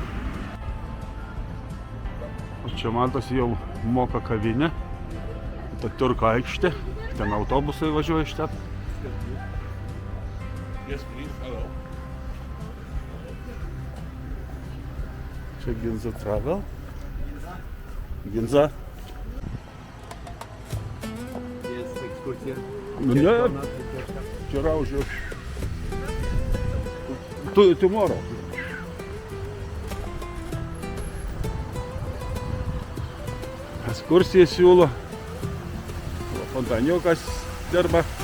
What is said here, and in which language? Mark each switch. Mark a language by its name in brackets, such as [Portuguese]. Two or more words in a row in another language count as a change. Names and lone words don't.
[Lithuanian] O čia matosi jau Moka kavinė. Ta Turko aikštė, ten autobusai važiuoja iš ten. Čia Ginza Travel. [Russian] Ginza. Ну, нет, вчера уже. [Lithuanian] Tomorrow. Ekskursiją siūlo. Fontaniukas dirba.